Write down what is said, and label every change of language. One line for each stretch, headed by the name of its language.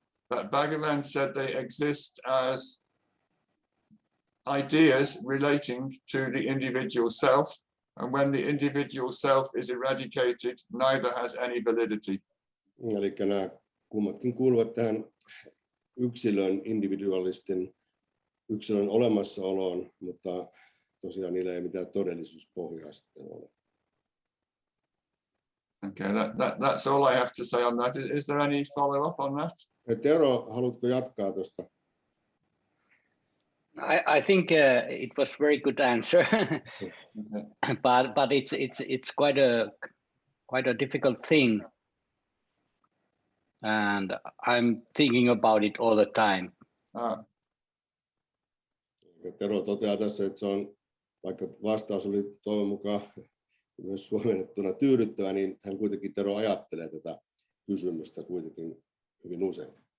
English: But Bhagavan said they exist as ideas relating to the individual self, and when the individual self is eradicated, neither has any validity.
Finnish: Eli nämä kummatkin kuuluvat tähän yksilön olemassaoloon, mutta tosiaan niillä ei mitään todellisuuspohjaa sitten ole.
English: Okay, that's all I have to say on that. Is there any follow-up on that?
Finnish: Tero, haluatko jatkaa tuosta?
English: I think it was very good answer, Okay. but it's quite a difficult thing, and I'm thinking about it all the time.
Finnish: Tero toteaa tässä, että se on, vaikka vastaus oli toivon mukaan myös suomennettuna tyydyttävä, niin hän kuitenkin Tero ajattelee tätä kysymystä kuitenkin hyvin usein.